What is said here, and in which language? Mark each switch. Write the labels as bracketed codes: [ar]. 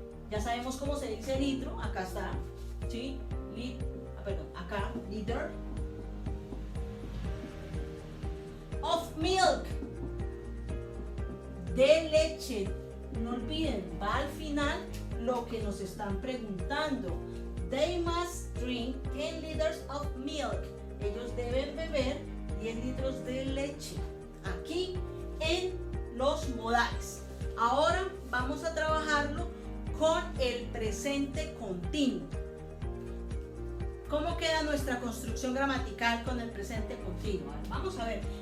[es] Ya sabemos cómo se dice litro. Acá está, ¿sí? Acá, liter. Of milk, de leche. No olviden, va al final lo que nos están preguntando. [en] They must drink 10 liters of milk. [es] Ellos deben beber 10 litros de leche. Aquí en los modales. Ahora vamos a trabajarlo con el presente continuo. ¿Cómo queda nuestra construcción gramatical con el presente continuo? Vamos a ver.